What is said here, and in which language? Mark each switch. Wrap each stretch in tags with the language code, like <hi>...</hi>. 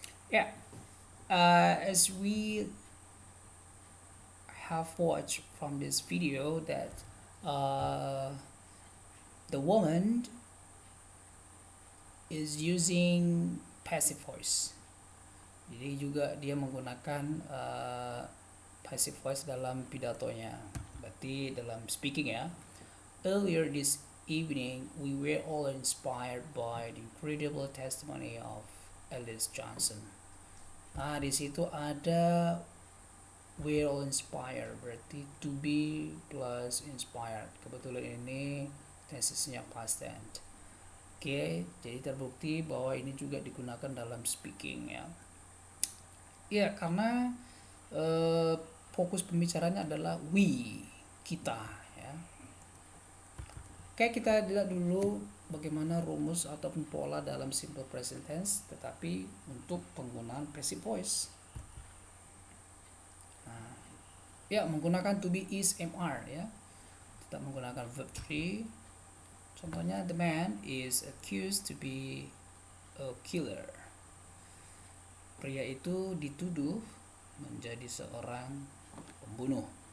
<en>Yeah, as we have watched from this video that the woman is using passive voice.</en> <id>Jadi juga dia menggunakan passive voice dalam pidatonya. Berarti dalam speaking ya.</id> <en>Earlier this evening, we were all inspired by the incredible testimony of Alice Johnson.</en> <id>Nah, di situ ada</id> <en>we're all inspired,</en> <id>berarti</id> <en>to be plus inspired.</en> <id>Kebetulan ini tensesnya past tense. Oke, jadi terbukti bahwa ini juga digunakan dalam speaking ya. Ya, karena fokus pembicaranya adalah we, kita ya. Oke, kita lihat dulu bagaimana rumus ataupun pola dalam simple present tense, tetapi untuk penggunaan passive voice. Nah, ya, menggunakan to be, is, mr ya. Kita menggunakan verb 3.</id> <en>Contohnya, the man is accused to be a killer.</en> <id>Pria itu dituduh menjadi seorang pembunuh.</id>